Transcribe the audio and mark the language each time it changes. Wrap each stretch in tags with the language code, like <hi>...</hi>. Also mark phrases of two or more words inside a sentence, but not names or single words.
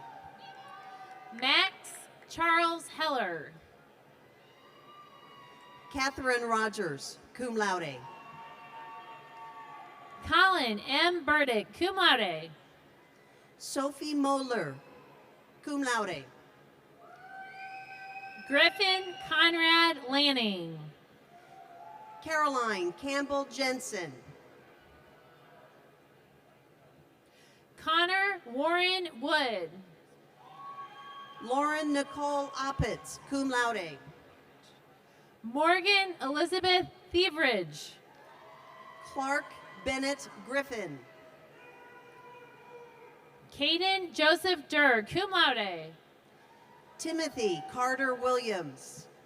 <en>Max Charles Heller. Catherine Rogers,</en> <la>cum laude.</la> <en>Colin M. Burdick,</en> <la>cum laude.</la> <en>Sophie Moeller,</en> <la>cum laude.</la> <en>Griffin Conrad Lanning. Caroline Campbell Jensen. Connor Warren Wood. Lauren Nicole Oppitz,</en> <la>cum laude.</la> <en>Morgan Elizabeth Thieveridge. Clark Bennett Griffin. Caden Joseph Durr,</en> <la>cum laude.</la> <en>Timothy Carter Williams.</en>